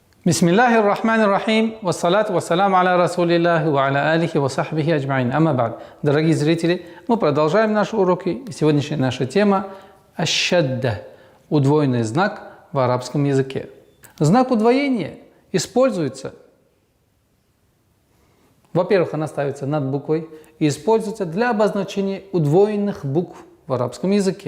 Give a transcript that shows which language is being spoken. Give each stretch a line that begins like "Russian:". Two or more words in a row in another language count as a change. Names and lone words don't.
Arabic: بسم الله الرحمن الرحيم والصلاة والسلام على رسول الله وعلى آله وصحبه أجمعين. أما بعد.
Russian: Дорогие зрители, мы продолжаем наши уроки. И сегодняшняя наша тема – аш-шадда – удвоенный знак в арабском языке. Знак удвоения используется, во-первых, она ставится над буквой и используется для обозначения удвоенных букв в арабском языке.